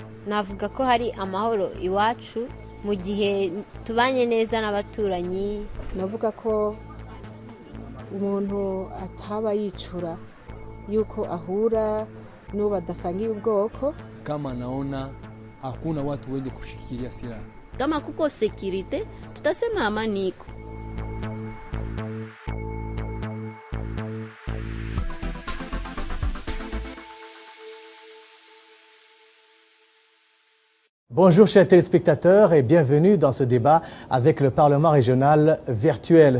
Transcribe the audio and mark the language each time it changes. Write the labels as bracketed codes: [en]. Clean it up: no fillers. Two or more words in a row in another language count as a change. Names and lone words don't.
[rw] navuga ko hari amahoro iwacu mu gihe tubanye neza n'abaturanyi. Navuga ko umuntu ataba yicura yuko ahura n'uwo badasangiye ubwoko. [sw] Kama naona hakuna watu wenye kushikilia silaha, kama kuko security tutasema amani iko. [fr] Bonjour chers téléspectateurs et bienvenue dans ce débat avec le Parlement régional virtuel.